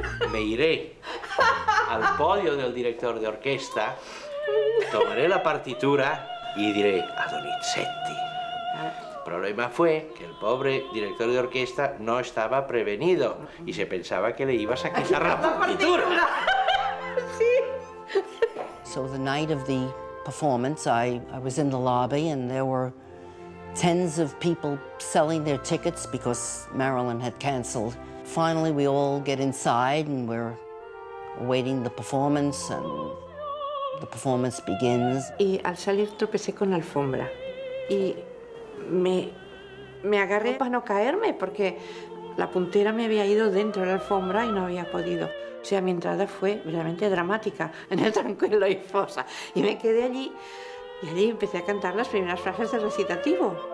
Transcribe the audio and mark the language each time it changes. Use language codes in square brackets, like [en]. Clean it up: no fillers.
[es] Me iré al podio del director de orquesta, tomaré la partitura y diré a Donizetti. El problema fue que el pobre director de orquesta no estaba prevenido y se pensaba que le ibas a quitar la partitura. [en] So the night of the performance, I was in the lobby and there were tens of people selling their tickets because Marilyn had canceled. Finally, we all get inside and we're awaiting the performance and the performance begins. [es] Y al salir tropecé con la alfombra y me agarré para no caerme porque la puntera me había ido dentro de la alfombra y no había podido. O sea, mi entrada fue realmente dramática en el Tranquillo y Fossa. Y me quedé allí y allí empecé a cantar las primeras frases del recitativo.